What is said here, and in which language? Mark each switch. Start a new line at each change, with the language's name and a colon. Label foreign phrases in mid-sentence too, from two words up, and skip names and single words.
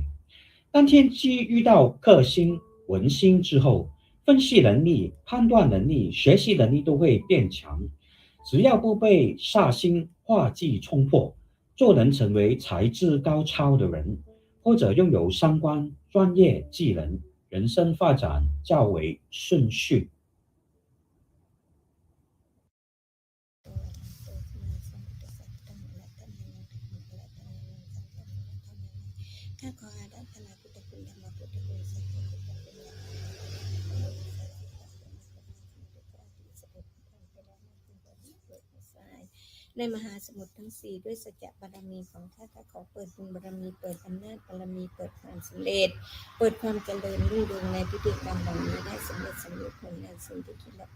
Chinese: 当天机遇到克星、文星之后，分析能力、判断能力、学习能力都会变强。只要不被煞星化忌冲破，就能成为才智高超的人，或者拥有相关专业技能，人生发展较为顺序。
Thai: ข้าขออาราธนาพุทธคุณธรรมพุทธคุณสังฆคุณพุทธคุณ ในมหาสมุทรทั้งสี่ด้วยสัจจะบารมีของข้าขอเปิดบุญบารมีเปิดอำนาจบารมีเปิดความสำเร็จเปิดความเจริญรุ่งเรืองในพิธีกรรมเหล่านี้ได้สำเร็จสำเร็จผลในสิ่งที่คิดและ